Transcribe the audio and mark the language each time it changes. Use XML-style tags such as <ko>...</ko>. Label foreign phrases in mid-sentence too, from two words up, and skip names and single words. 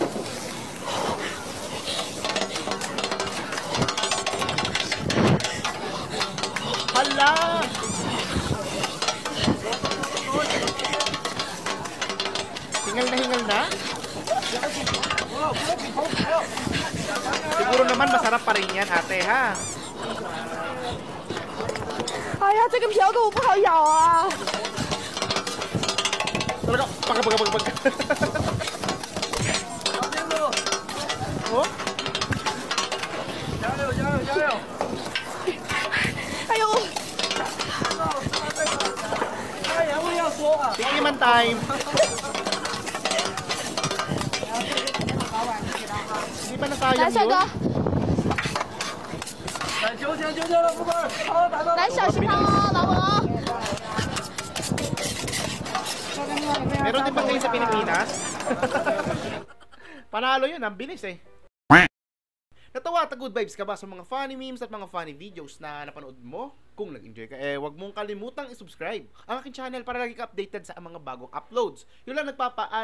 <tl>Hala! Hingal na? Siguro naman masarap pa rin yan, ate, ha?</tl> <zh>哎呀，这个瓢狗不好咬啊！</zh> <tl>Talaga, pagka. Oh? 哎呦！ Tikiman time. Hindi ba nasayang yun?</tl> <zh>来，小心啊，老婆。</zh> <tl>Meron din ba kayo sa Pilipinas? Panalo yun, ang bilis eh. Natawa at</tl> <en>good vibes</en> <tl>ka ba sa mga</tl> <en>funny memes</en> <tl>at mga</tl> <en>funny videos</en> <tl>na napanood mo? Kung nag-enjoy ka, huwag mong kalimutang i-subscribe ang aking channel para lagi ka updated sa mga bagong uploads.</tl>